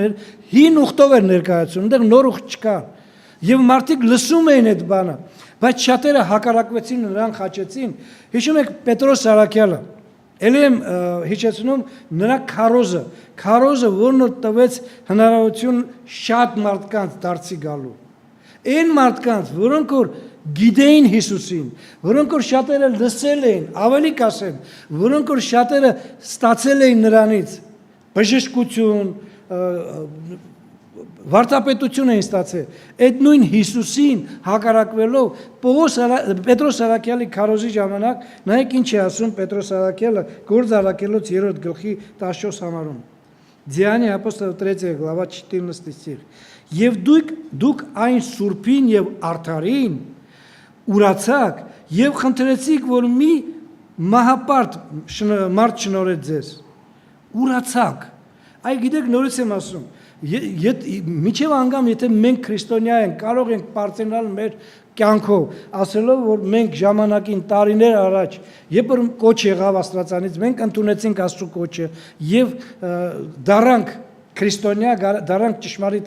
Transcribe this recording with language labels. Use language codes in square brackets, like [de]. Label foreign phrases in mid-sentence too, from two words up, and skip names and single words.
[hy] էր, հին ուխտով էր ներկայացնում, այնտեղ նոր ուխտ չկա։ Եվ մարդիկ լսում էին այդ բանը, բայց շատերը հակառակվեցին, նրան խաչեցին։ Հիշում եք Պետրոս Արաքյալը, ելի եմ հիշեցնում նրա քարոզը, որն որ տվեց հնարավորություն շատ մարդկանց դարձի գալու։ Այն մարդկանց, որոնք որ գիտեին Հիսուսին, որոնք որ շատերը լսել էին, ավելի կասեմ, որոնք որ շատերը ստացել էին նրանից բժշկություն, վարդապետություն էին ստացել, այդ նույն Հիսուսին հակառակվելով Պետրոս Արաքյալի քարոզի ժամանակ, նայեք ինչ է ասում Պետրոս Արաքյալը Գործ Արաքելոց 3 գլխի 14 համարում։ [ru] Деяния апостолов 3 глава 14 стих. [hy] Եվ դուք այն սուրբին եւ արդարին ուրացաք եւ խնդրեցիք, որ մի մահապարտ մարդ շնորհեց ձեզ։ Ուրացաք։ Այ գիտեք նորից եմ ասում, միջև անգամ եթե մենք քրիստոնյա ենք, կարող ենք պարծենալ մեր կյանքով, ասելով, որ մենք ժամանակին տարիներ առաջ, երբ որ կոչ եղավ Աստվածանից, մենք ընդունեցինք Աստծո կոչը եւ դառանք քրիստոնյա, դառանք ճշմարիտ